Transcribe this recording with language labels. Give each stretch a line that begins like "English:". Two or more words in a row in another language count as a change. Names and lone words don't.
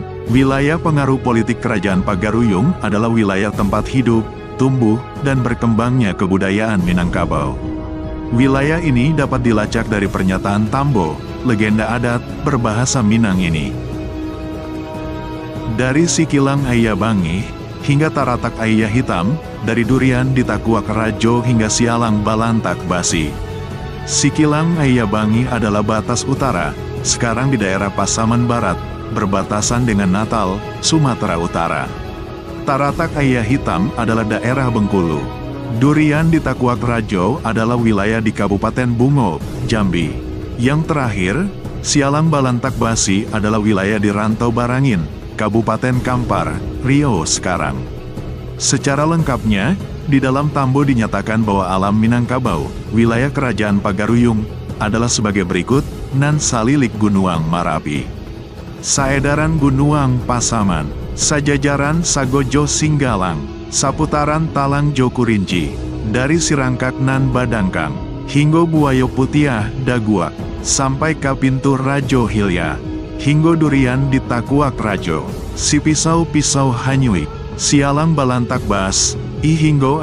Indonesian: Wilayah pengaruh politik Kerajaan Pagaruyung adalah wilayah tempat hidup, tumbuh, dan berkembangnya kebudayaan Minangkabau. Wilayah ini dapat dilacak dari pernyataan Tambo, legenda adat berbahasa Minang ini. Dari Sikilang Ayabangi hingga Taratak Ayah Hitam, dari Durian di Takuak Rajo hingga Sialang Balantak Basi. Sikilang Ayabangi adalah batas utara, sekarang di daerah Pasaman Barat, berbatasan dengan Natal, Sumatera Utara. Taratak Ayah Hitam adalah daerah Bengkulu. Durian di Takuak Rajo adalah wilayah di Kabupaten Bungo, Jambi. Yang terakhir, Sialang Balantak Basi adalah wilayah di Rantau Barangin, Kabupaten Kampar, Riau sekarang. Secara lengkapnya, di dalam Tambo dinyatakan bahwa alam Minangkabau, wilayah Kerajaan Pagaruyung, adalah sebagai berikut:
Minangkabau: Nan Salilik Gunuang Marapi, Saedaran Gunuang Pasaman, Sajajaran Sagojo Singgalang, Saputaran Talang Jokurinci, dari Sirangkak Nan Badangkang, hingga Buayo Putiah Daguak, sampai ke Pintu Rajo Hilya, hingga Durian di Takuak Rajo, si Pisau-Pisau Hanyuik, Sialang Balantak Bas, hingga